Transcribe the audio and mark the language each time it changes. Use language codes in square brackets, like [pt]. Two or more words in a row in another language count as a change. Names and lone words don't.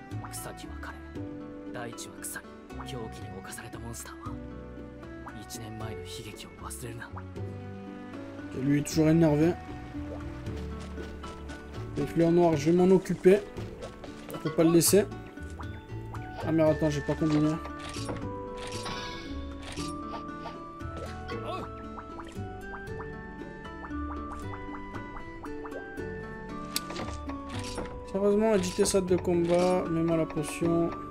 [ja] 草木は枯れ、大地は腐り、狂気に侵されたモンスターは1年前の悲劇を忘れるな。 [fr] Lui est toujours énervé. Les fleurs noires, je vais m'en occuper. On peut pas le laisser. Ah mais attends, j'ai pas combiné. Sérieusement, éditer salle de combat, mets-moi la potion.